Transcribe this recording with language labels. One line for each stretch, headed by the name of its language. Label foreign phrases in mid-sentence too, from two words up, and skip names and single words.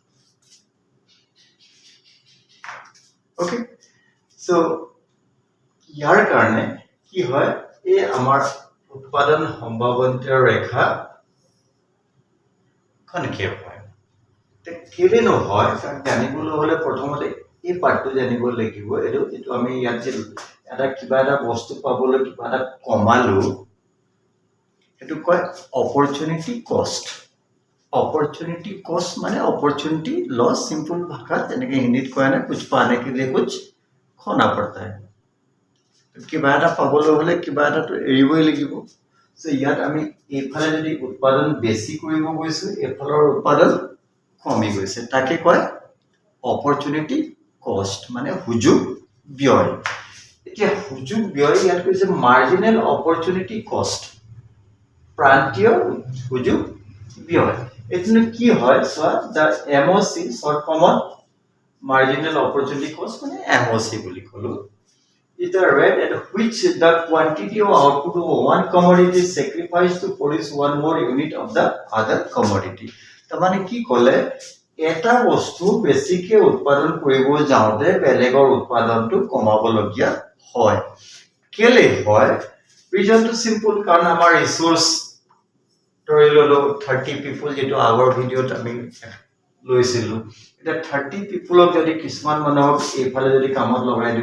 English: okay so
Assamese: ইয়াৰ কাৰণে কি হয় এই আমাৰ উৎপাদন সম্ভাৱনীয় ৰেখা কনকেভ হয় কেলে নহয় কাৰণ জানিবলৈ হ'লে প্ৰথমতে এই পাৰ্টটো জানিব লাগিব এইটো যেটো আমি ইয়াত যে এটা কিবা এটা বস্তু পাবলৈ কিবা এটা কমালো সেইটো কয় অপৰচুনিটি কষ্ট মানে
English: opportunity loss
Assamese: সিম্পল ভাষাত যেনেকৈ হিন্দীত কয় না
Hindi: कुछ पाने के लिए कुछ खोना पड़ता है
Assamese: কিবা এটা পাবলৈ হ'লে কিবা এটাটো এৰিবই লাগিব সো ইয়াত আমি এইফালে যদি উৎপাদন বেছি কৰিব গৈছো এইফালৰ উৎপাদন কমি গৈছে তাকে কয়
English: opportunity cost
Assamese: মানে হুজুগ ব্যয় এতিয়া হুজুগ ব্যয় ইয়াত কৈছে
English: marginal opportunity cost
Assamese: প্ৰান্তীয় হুজুগ ব্যয় এটো কি হয়
English: so the MOC short form marginal opportunity cost
Assamese: মানে এমওসি বুলি কলো
English: is the rate at which the quantity of output of one commodity is sacrificed to produce one more unit of the other commodity.
Assamese: তাৰমানে কি ক'লে এটা বস্তু বেছিকে উৎপাদন কৰিব যাওঁতে বেলেগৰ উৎপাদনটো কমাবলগীয়া হয় কেলে হয় ৰিজনটো সিম্পল কাৰণ আমাৰ ৰিসোৰ্স ধৰি ললো 30 পিপল যেটো আগৰ ভিডিঅ'ত আমি লৈছিলো এটা 30 পিপলক যদি কিছুমান মানুহক এইফালে যদি কামত লগাই দিও